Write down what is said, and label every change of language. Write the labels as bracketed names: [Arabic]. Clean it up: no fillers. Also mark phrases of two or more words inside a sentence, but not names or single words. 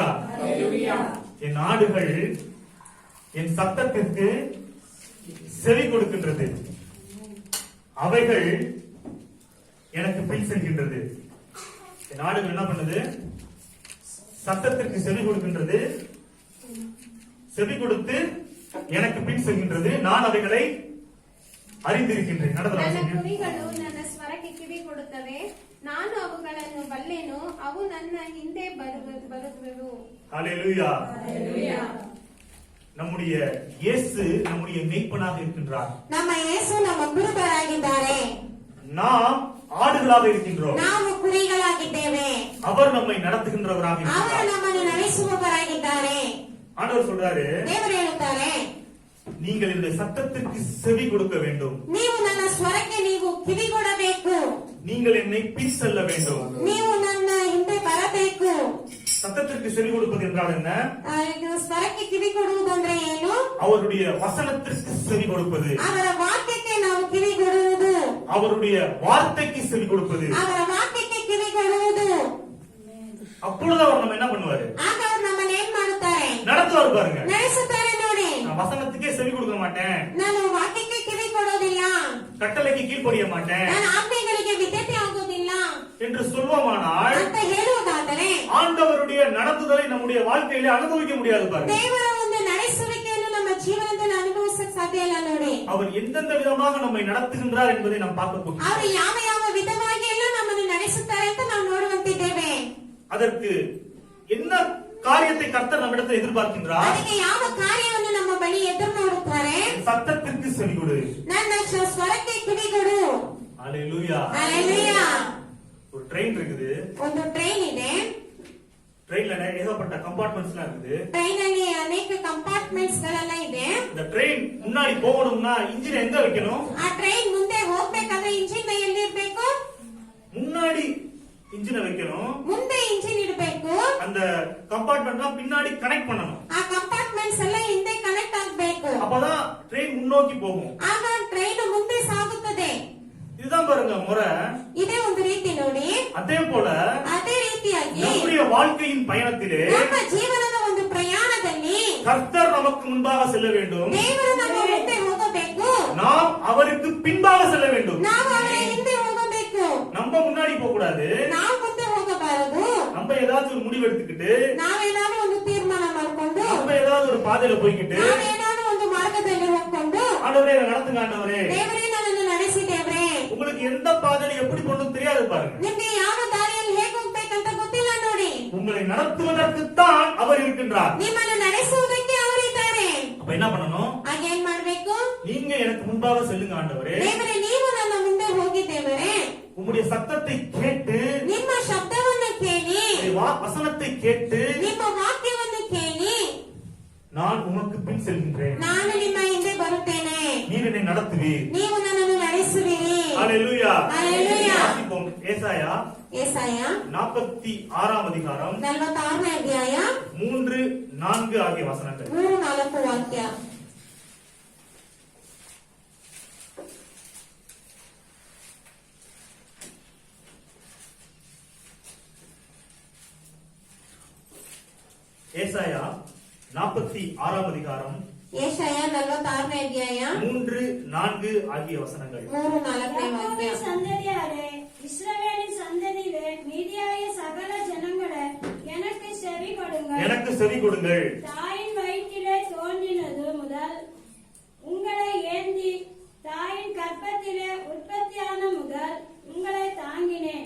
[Tamil] என் ஆடுகள் என் சத்தத்திற்கு செவி கொடுக்கின்றது, அவைகள் எனக்கு பின் செல்கின்றது. என் ஆடுகள் என்ன பண்ணுது? சத்தத்திற்கு செவி கொடுக்கின்றது, செவி கொடுத்து எனக்கு பின் செல்கின்றது, நான் அவைகளை அறிந்திருக்கின்றேன். [Kannada] ನನ್ನ ಕುರಿಗಳು ನನ್ನ ಸ್ವರಕ್ಕೆ ಕಿವಿ ಕೊಡುತ್ತವೆ, ನಾನು ಅವುಗಳನ್ನು ಬಲ್ಲೆನು, ಅವು ನನ್ನ ಹಿಂದೆ ಬರುತ್ತವೆವು. [Tamil] ஹல்லேலூயா. நம்முடைய இயேசு நம்முடைய மேய்ப்பனாக இருக்கின்றார். [Kannada] ನಮ್ಮ ಯೇಸು ನಮ್ಮ ಕುರುಬರಾಗಿದ್ದಾರೆ. [Tamil] நாம் ஆடுகளாக இருக்கின்றோம். [Kannada] ನಾವು ಕುರಿಗಳಾಗಿದ್ದೇವೆ. [Tamil] அவர் நம்மை நடத்துகின்றவராக [Kannada] ಅವರು [Tamil] இருக்கிறார். [Kannada] ನಮ್ಮನ್ನು ನಡೆಸುವವರಾಗಿದ್ದಾರೆ. [Tamil] ஆண்டவர் சொல்றாரு, [Kannada] ದೇವರು ಹೇಳುತ್ತಾರೆ, [Tamil] நீங்கள் இந்த சத்தத்திற்கு செவி கொடுக்க வேண்டும், [Kannada] ನೀವು ನನ್ನ ಸ್ವರಕ್ಕೆ ನೀವು ಕಿವಿ ಕೊಡಬೇಕು, [Tamil] நீங்கள் என்னை பின் செல்ல வேண்டும், [Kannada] ನೀವು ನನ್ನ ಹಿಂದೆ ಬರಬೇಕು, [Tamil] சத்தத்திற்கு செவி கொடுப்பது என்றால் என்ன? [Kannada] ಇದು ಸ್ವರಕ್ಕೆ ಕಿವಿ ಕೊಡುವುದಂದ್ರೆ ಏನು? [Tamil] அவருடைய வசனத்திற்கு செவி கொடுப்பது, [Kannada] ಅವರ ವಾಕ್ಯಕ್ಕೆ ನಾವು ಕಿವಿ ಕೊಡುವುದು, [Tamil] அவருடைய வார்த்தைக்கு செவி கொடுப்பது. [Kannada] ಅವರ ವಾಕ್ಯಕ್ಕೆ ಕಿವಿ ಕೊಡುವುದು. [Tamil] அப்பொழுது அவர் நம்ம என்ன பண்ணுவாரு? [Kannada] ಆಗ ಅವರು ನಮ್ಮನ್ನ ಏನ್ ಮಾಡುತ್ತಾರೆ? [Tamil] நடத்துவார் பாருங்க. [Kannada] ನಡೆಸುತ್ತಾರೆ ನೋಡಿ. [Tamil] நான் வசனத்துக்கே செவி கொடுக்க மாட்டேன், [Kannada] ನಾನು ವಾಕ್ಯಕ್ಕೆ ಕಿವಿ ಕೊಡೋದಿಲ್ಲ, [Tamil] கட்டளைக்கு கீழ்ப்படிய மாட்டேன் [Kannada] ನಾನು ಆಜ್ಞೆಗಳಿಗೆ ವಿಧೇಯತೆ ಆಗೋದಿಲ್ಲ [Tamil] என்று சொல்வோமானால் [Kannada] ಅಂತ ಹೇಳುವುದಾದರೆ [Tamil] ஆண்டவருடைய நடத்துதலை நம்முடைய வாழ்க்கையில அனுபவிக்க முடியாது பாருங்க. [Kannada] ದೇವರ ಒಂದು ನಡೆಸುವಿಕೆಯನ್ನು ನಮ್ಮ ಜೀವನದಲ್ಲಿ ಅನುಭವಿಸಕ್ ಸಾಧ್ಯ ಇಲ್ಲ ನೋಡಿ. [Tamil] அவர் எந்தெந்த விதமாக நம்மை நடத்துகின்றார் என்பதை நாம் பார்க்க போகிறோம். [Kannada] ಅವರು ಯಾವ ಯಾವ ವಿಧವಾಗಿ ಎಲ್ಲ ನಮ್ಮನ್ನು ನಡೆಸುತ್ತಾರೆ ಅಂತ ನಾವು ನೋಡುವಂತಿದ್ದೇವೆ. [Tamil] அதற்கு என்ன காரியத்தை கர்த்தர் நம்மிடத்தில் எதிர்பார்க்கின்றார்? [Kannada] ಅದಕ್ಕೆ ಯಾವ ಕಾರ್ಯವನ್ನು ನಮ್ಮ ಬಳಿ ಎದುರು ನೋಡುತ್ತಾರೆ? [Tamil] சத்தத்திற்கு செவி கொடு, [Kannada] ನನ್ನ ಸ್ವರಕ್ಕೆ ಕಿವಿ ಕೊಡು. [Tamil] ஹalleluya. ஹalleluya. ஒரு ட்ரெயின் இருக்குது, [Kannada] ಒಂದು ಟ್ರೈನ್ ಇದೆ, [Tamil] ட்ரெயின்ல ஏகப்பட்ட கம்பார்ட்மெண்ட்ஸ் எல்லாம் இருக்குது. [Kannada] ಟ್ರೈನ್ ಅಲ್ಲಿ ಅನೇಕ ಕಂಪಾರ್ಟ್ಮೆಂಟ್ಸ್ ಗಳೆಲ್ಲ ಇದೆ. [Tamil] இந்த ட்ரெயின் முன்னாடி போகணும்னா இன்ஜின் எங்க வைக்கணும்? [Kannada] ಆ ಟ್ರೈನ್ ಮುಂದೆ ಹೋಗ್ಬೇಕಾದ್ರೆ ಇಂಜಿನ್ ಎಲ್ಲಿ ಇರ್ಬೇಕು? [Tamil] முன்னாடி இன்ஜினை வைக்கணும், [Kannada] ಮುಂದೆ ಇಂಜಿನ್ ಇಡಬೇಕು. [Tamil] அந்த கம்பார்ட்மெண்ட்லாம் பின்னாடி கனெக்ட் பண்ணணும். [Kannada] ಆ ಕಂಪಾರ್ಟ್ಮೆಂಟ್ಸ್ ಎಲ್ಲ ಹಿಂದೆ ಕನೆಕ್ಟ್ ಆಗಬೇಕು. [Tamil] அப்பதான் ட்ரெயின் முன்னோக்கி போகும். [Kannada] ಆಗ ಟ್ರೈನ್ ಮುಂದೆ ಸಾಗುತ್ತದೆ. [Tamil] இதுதான் பாருங்க முறை. [Kannada] ಇದೇ ಒಂದು ರೀತಿ ನೋಡಿ. [Tamil] அதே போல [Kannada] ಅದೇ ರೀತಿಯಾಗಿ [Tamil] நம்முடைய வாழ்க்கையின் பயணத்திலே [Kannada] ನಮ್ಮ ಜೀವನದ ಒಂದು ಪ್ರಯಾಣದಲ್ಲಿ [Tamil] கர்த்தர் நமக்கு முன்பாக செல்ல வேண்டும், [Kannada] ದೇವರು ನಮ್ಮ ಮುಂದೆ ಹೋಗಬೇಕು, [Tamil] நாம் அவருக்கு பின்பாக செல்ல வேண்டும். [Kannada] ನಾವು ಅವರ ಹಿಂದೆ ಹೋಗಬೇಕು. [Tamil] நம்ம முன்னாடி போக கூடாது. [Kannada] ನಾವು ಮುಂದೆ ಹೋಗಬಾರದು. [Tamil] நம்ம ஏதாச்சும் ஒரு முடிவு எடுத்துக்கிட்டு [Kannada] ನಾವೇನಾದ್ರೂ ಒಂದು ತೀರ್ಮಾನ ಮಾಡ್ಕೊಂಡು [Tamil] நம்ம ஏதாவது ஒரு பாதையில போய்கிட்டு [Kannada] ನಾವೇನಾದ್ರೂ ಒಂದು ಮಾರ್ಗದಲ್ಲಿ ಹೋಗ್ಕೊಂಡು [Tamil] ஆண்டவரே என்னை நடத்துங்க ஆண்டவரே, [Kannada] ದೇವರೇ ನನ್ನನ್ನು ನಡೆಸಿದೇವ್ರೆ, [Tamil] உங்களுக்கு எந்த பாதையில எப்படி போகணும் தெரியாது பாருங்க. [Kannada] ನಿಮ್ಗೆ ಯಾವ ದಾರಿಯಲ್ಲಿ ಹೇಗೆ ಹೋಗ್ಬೇಕಂತ ಗೊತ್ತಿಲ್ಲ ನೋಡಿ. [Tamil] உங்களை நடத்துவதற்குத்தான் அவர் இருக்கின்றார். [Kannada] ನಿಮ್ಮನ್ನು ನಡೆಸುವುದಕ್ಕೆ ಅವರಿದ್ದಾರೆ. [Tamil] அப்ப என்ன பண்ணணும்? [Kannada] ಆಗ ಏನ್ ಮಾಡ್ಬೇಕು? [Tamil] நீங்க எனக்கு முன்பாக செல்லுங்க ஆண்டவரே, [Kannada] ದೇವರೇ ನೀವು ನನ್ನ ಮುಂದೆ ಹೋಗಿದ್ದೇವರೇ, [Tamil] உம்முடைய சத்தத்தை கேட்டு [Kannada] ನಿಮ್ಮ ಶಬ್ದವನ್ನು ಕೇಳಿ, [Tamil] வசனத்தை கேட்டு [Kannada] ನಿಮ್ಮ ವಾಕ್ಯವನ್ನು ಕೇಳಿ [Tamil] நான் உமக்கு பின் செல்கின்றேன், [Kannada] ನಾನು ನಿಮ್ಮ ಹಿಂದೆ ಬರುತ್ತೇನೆ, [Tamil] நீர் என்னை நடத்துவீர். [Kannada] ನೀವು ನನ್ನನ್ನು ನಡೆಸುವಿರಿ. [Tamil] ஹalleluya. ஹalleluya. வாசிப்போம். ஏசாயா [Kannada] ಯೆಶಾಯ [Tamil] 46 அதிகாரம் [Kannada] 46ನೇ ಅಧ್ಯಾಯ [Tamil] 3, 4 ஆகிய வசனங்கள். [Kannada] 3-4 ವಾಕ್ಯ. [Tamil] ஏசாயா 46 அதிகாரம் [Kannada] ಯೆಶಾಯ 46ನೇ ಅಧ್ಯಾಯ [Tamil] 3, 4 ஆகிய வசனங்கள். [Kannada] 3-4ನೇ ವಾಕ್ಯ. [Tamil] யாக்கோபின் சந்ததியாரே, இஸ்ரவேலின் சந்ததியிலே மீதியாய சகல ஜனங்களே, எனக்கு செவி கொடுங்கள். எனக்கு செவி கொடுங்கள். தாயின் வயிற்றிலே தோன்றினது முதல் உங்களை ஏந்தி தாயின் கர்ப்பத்திலே உற்பத்தியான முதல் உங்களை தாங்கினேன்.